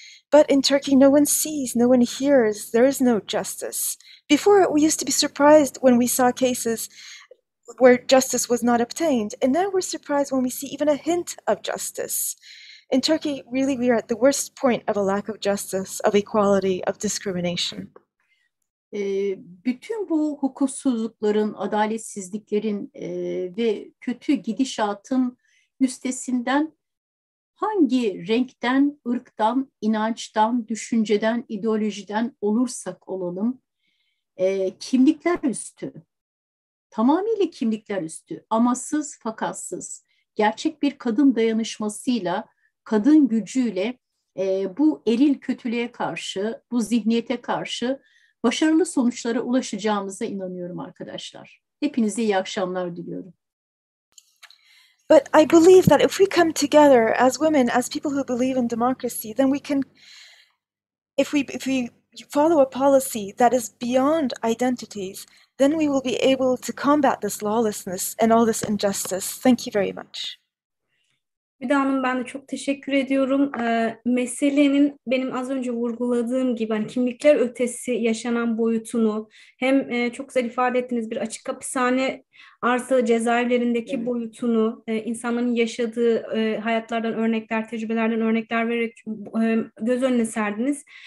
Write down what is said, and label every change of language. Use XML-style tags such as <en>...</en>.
<en>But in Turkey, no one sees, no one hears, there is no justice. Before, we used to be surprised when we saw cases where justice was not obtained, and now we're surprised when we see even a hint of justice. In Turkey, really, we are at the worst point of a lack of justice, of equality, of discrimination.</en> <tr>Bütün bu hukuksuzlukların, adaletsizliklerin ve kötü gidişatın üstesinden hangi renkten, ırktan, inançtan, düşünceden, ideolojiden olursak olalım, kimlikler üstü, tamamıyla kimlikler üstü, amasız fakatsız, gerçek bir kadın dayanışmasıyla, kadın gücüyle bu eril kötülüğe karşı, bu zihniyete karşı başarılı sonuçlara ulaşacağımıza inanıyorum arkadaşlar. Hepinize iyi akşamlar diliyorum.</tr> <en>But I believe that if we come together as women, as people who believe in democracy, then we can, if we follow a policy that is beyond identities, then we will be able to combat this lawlessness and all this injustice. Thank you very much.</en> <tr>Hüda Hanım, ben de çok teşekkür ediyorum. Meselenin benim az önce vurguladığım gibi hani kimlikler ötesi yaşanan boyutunu hem çok güzel ifade ettiğiniz bir açık hapishane artı cezaevlerindeki boyutunu, insanların yaşadığı hayatlardan örnekler, tecrübelerden örnekler vererek göz önüne serdiniz.</tr>